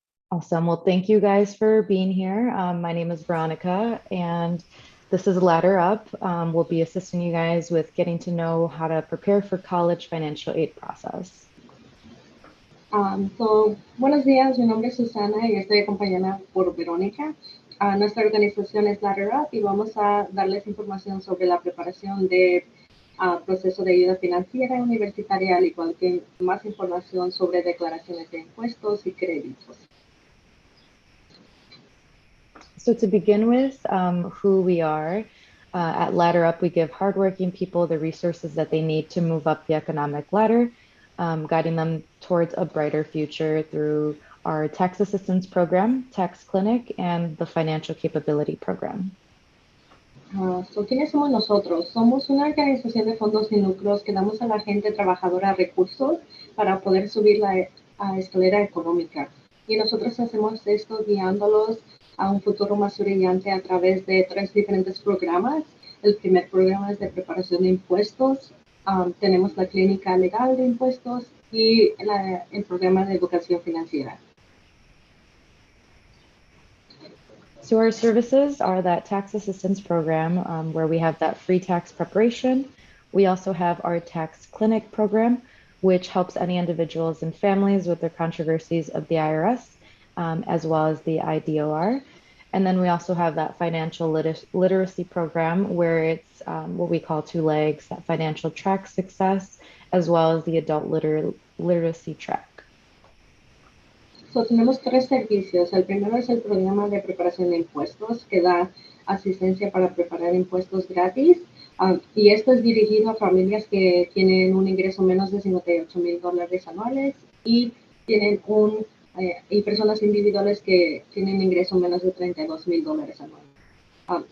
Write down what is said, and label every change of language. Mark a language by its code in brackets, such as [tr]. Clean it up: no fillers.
[en] Awesome. Well, thank you guys for being here. My name is Veronica, and this is Ladder Up. We'll be assisting you guys with getting to know how to prepare for college financial aid process. [es] Buenos días, mi nombre es Susana y estoy acompañada por Verónica. Nuestra organización es Ladder Up y vamos a darles información sobre la preparación de proceso de ayuda financiera universitaria, al igual que más información sobre declaraciones de impuestos y créditos. [en] So to begin with, who we are, at Ladder Up, we give hardworking people the resources that they need to move up the economic ladder, guiding them towards a brighter future through our tax assistance program, tax clinic, and the financial capability program. [es] ¿Quiénes somos nosotros? Somos una organización de fondos sin lucros que damos a la gente trabajadora recursos para poder subir la escalera económica. Y nosotros hacemos esto guiándolos a un futuro más brillante a través de 3 diferentes programas. El primer programa es de preparación de impuestos. Tenemos la clínica legal de impuestos y el programa de educación financiera. [en] So our services are that tax assistance program where we have that free tax preparation. We also have our tax clinic program, which helps any individuals and families with their controversies of the IRS, as well as the IDOR. And then we also have that financial literacy program where it's what we call 2 legs, that financial track success, as well as the adult literacy track. [es] Tenemos 3 servicios. El primero es el programa de preparación de impuestos que da asistencia para preparar impuestos gratis. Y esto es dirigido a familias que tienen un ingreso menos de $58,000 anuales y tienen y personas individuales que tienen ingreso menos de $32,000 anuales.